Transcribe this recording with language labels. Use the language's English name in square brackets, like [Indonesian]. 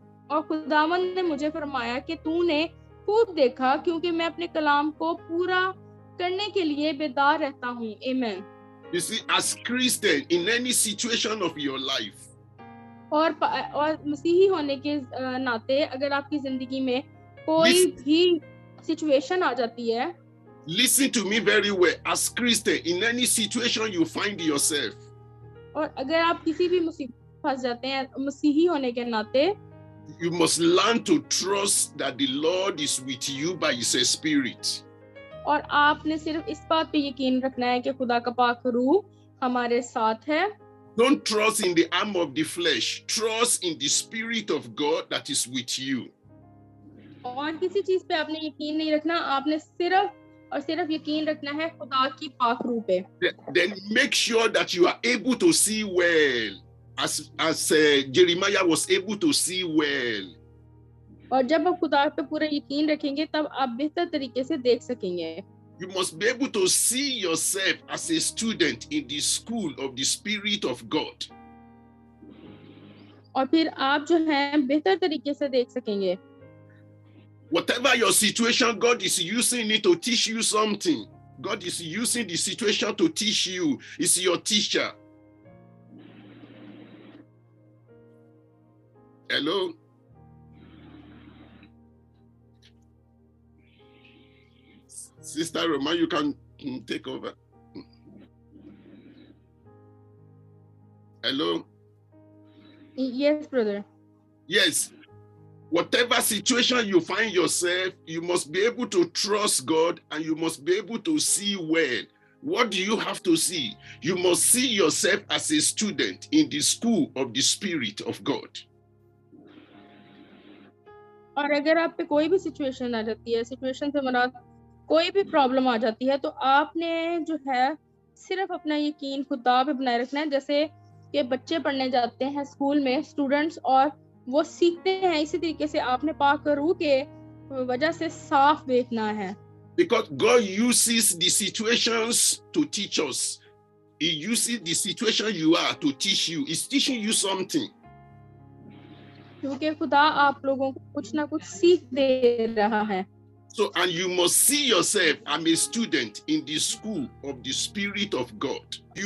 [Hindi] और खुदावंद ने मुझे फरमाया कि तूने खूब देखा, क्योंकि मैं अपने कलाम को पूरा करने के लिए बेदार रहता हूँ। आमीन। [English] You see, as Christian, in any situation of your life, [Hindi] और मसीही होने के नाते अगर आपकी जिंदगी में कोई भी सिचुएशन आ जाती है, [English] listen to me very well. As Christian, in any situation you find yourself, [Hindi] और अगर आप किसी भी मुसीबत फंस जाते हैं मसीही होने के नाते, [English] you must learn to trust that the Lord is with you by His Spirit. [Hindi] और आपने सिर्फ इस बात पे यकीन रखना है कि खुदा का पाक रूह हमारे साथ है। [English] Don't trust in the arm of the flesh. Trust in the Spirit of God that is with you. [Hindi] और किसी चीज पे आपने यकीन नहीं रखना, आपने सिर्फ यकीन रखना है खुदा की पाक रूह पे। [English] Then make sure that you are able to see well, as Jeremiah was able to see well. [Hindi] और जब आप खुदा पे पूरा यकीन रखेंगे, तब आप बेहतर तरीके से देख सकेंगे। [English] You must be able to see yourself as a student in the school of the Spirit of God. [Hindi] और फिर आप जो हैं बेहतर तरीके से देख सकेंगे. [English] Whatever your situation, God is using it to teach you something. God is using the situation to teach you. It's your teacher. Hello? Sister Roma, you can take over. Hello? Yes, brother. Yes. Whatever situation you find yourself, you must be able to trust God and you must be able to see well. What do you have to see? You must see yourself as a student in the school of the Spirit of God. [Hindi] और अगर आप पे कोई भी situation आ जाती है, situation से मुराद कोई भी प्रॉब्लम आ जाती है, तो आपने जो है सिर्फ अपना यकीन खुदा पे बनाए रखना है. जैसे कि बच्चे पढ़ने जाते हैं स्कूल में, स्टूडेंट्स, और वो सीखते हैं, इसी तरीके से आपने पाक रूह के वजह से साफ देखना है. [English] Because God uses the situations to teach us. He uses the situation you are to teach you. He's teaching you something. [Hindi] क्योंकि खुदा आप लोगों को कुछ ना कुछ सीख दे रहा है. [English] So, and you must see yourself, I'm a student in the school of the Spirit of God.